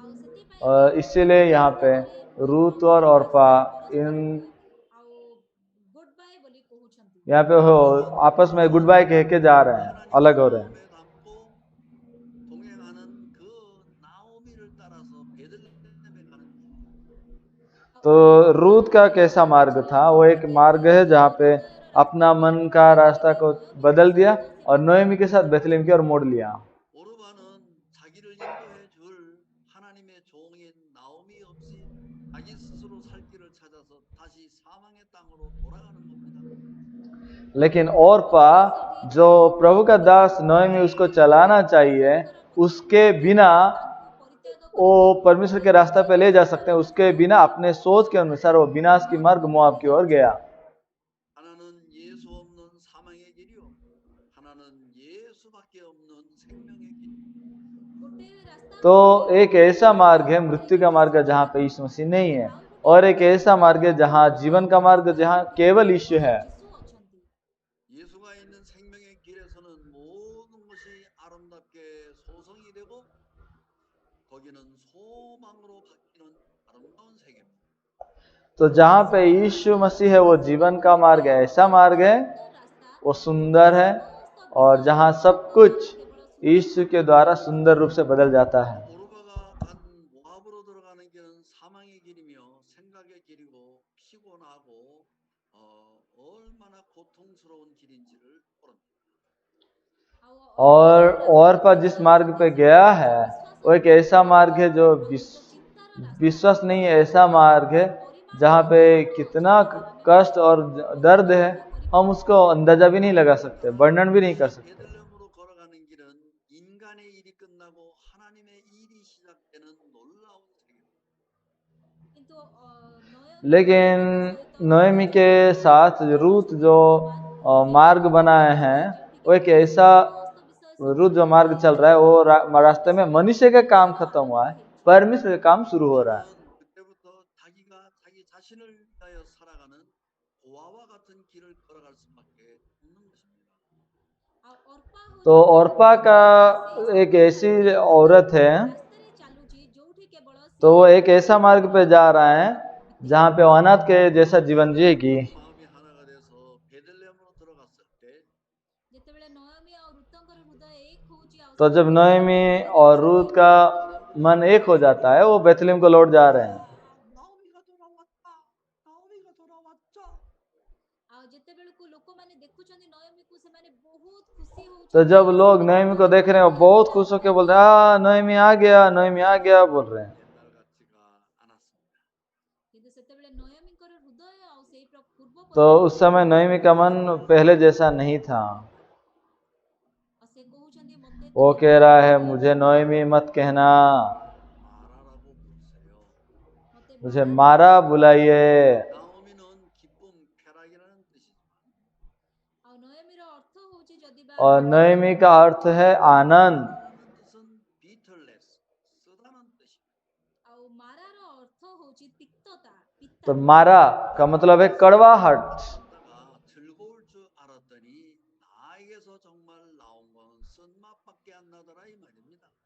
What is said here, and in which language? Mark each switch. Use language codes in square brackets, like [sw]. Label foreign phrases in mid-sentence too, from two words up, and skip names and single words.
[or] ଆଉ ସେଥିପାଇଁ [hi] और इसीलिए यहाँ पे रूत और ओर्पा इन [or] ଆଉ [en] good bye [or] ବୋଲି କହୁଛନ୍ତି। [hi] यहाँ पे हो आपस में [en] good bye [hi] कह के जा रहे हैं, अलग हो रहे हैं। [ko] 마음에 담고 동행하는 그 나오미를 따라서 베들레헴에 가는 [hi] तो रूत का कैसा मार्ग था? वो एक मार्ग है जहाँ पे अपना मन का रास्ता को बदल दिया और नोएमी के साथ बेथलेहम की ओर मोड़ लिया। [ko] 오르바는 자기를 인도해 줄 하나님의 종인 나오미 없이 자기 스스로 살 길을 찾아서 다시 사망의 땅으로 돌아가는 겁니다. [hi] लेकिन ओर्पा जो प्रभु का दास नोएमी उसको चलाना चाहिए, उसके बिना वो परमेश्वर के रास्ते पे ले जा सकते हैं, उसके बिना अपने सोच के अनुसार वो विनाश की मार्ग मोआब की ओर गया। [ko] 하나는 예수 없는 사망의 길이요. 하나는 예수밖에 없는 생명의 길. [or] ଗୋଟେ ରାସ୍ତା [hi] तो एक ऐसा मार्ग है मृत्यु का मार्ग जहाँ पे यीशु मसीह नहीं है, और एक ऐसा मार्ग है जहाँ जीवन का मार्ग जहाँ केवल यीशु है। [or] ଯୀଶୁ ଅଛନ୍ତି। [ko] 예수가 있는 생명의 길에서는 모든 것이 아름답게 소망이 되고 거기는 소망으로 바뀌는 아름다운 세계입니다. [hi] तो जहाँ पे यीशु मसीह है वो जीवन का मार्ग है, ऐसा मार्ग है, वो सुंदर है, और जहाँ सब कुछ यीशु के द्वारा सुंदर रूप से बदल जाता है। [ko] 오르바가 간 모압으로 들어가는 길은 사망의 길이며 생각의 길이고 피곤하고 얼마나 고통스러운 길인지를 모릅니다. [hi] और ओर्पा जिस मार्ग पे गया है वो एक ऐसा मार्ग है जो विश्वास नहीं है, ऐसा मार्ग है जहाँ पे कितना कष्ट और दर्द है, हम उसको अंदाजा भी नहीं लगा सकते, वर्णन भी नहीं कर सकते। [ko] 베들레헴으로 걸어가는 길은 인간의 일이 끝나고 하나님의 일이 시작되는 놀라운 세계입니다. [hi] लेकिन नोएमी के साथ रूत जो मार्ग बनाए हैं वो एक ऐसा रूत जो मार्ग चल रहा है, वो रास्ते में मनुष्य का काम खत्म हुआ है, परमेश्वर का काम शुरू हो रहा है। [ko] 그때부터 자기가 자기 자신을 위하여 살아가는 고아와 같은 길을 걸어갈 수밖에 없는 것입니다. [hi] तो ओर्पा का एक ऐसी औरत है, तो वो एक ऐसा मार्ग पे जा रहा है जहाँ पे अनाथ के जैसा जीवन जिएगी। [ko] 마음이 하나가 돼서 베들레헴으로 들어갔을 때 [hi] तो जब नोएमी और रूत का मन एक हो जाता है, वो बेथलेम को लौट जा रहे हैं। [ko] 나오미가 돌아왔다. 나오미가 돌아왔죠. [hi] तो जब लोग नोएमी को देख रहे हैं, वो बहुत खुश होकर बोल रहे हैं, नोएमी आ गया, नोएमी आ गया बोल रहे हैं। [ko] 옛날 같지가 않았습니다. [hi] तो उस समय नोएमी का मन पहले जैसा नहीं था। वो कह रहा है, मुझे नोएमी मत कहना, [ko] 마라라고 부르세요. [hi] मुझे मारा बुलाइए। [ko] 나오미는 기쁨, 쾌락이라는 뜻이지만 [hi] और नोएमी का अर्थ है आनंद। [ko] 라는 뜻은 bitterness, 쓰다는 뜻입니다. [hi] तो मारा का मतलब है कड़वाहट। [ko] 다가 즐거울 줄 알았더니 나에게서 정말 나온 건 쓴맛밖에 안 나더라 이 말입니다.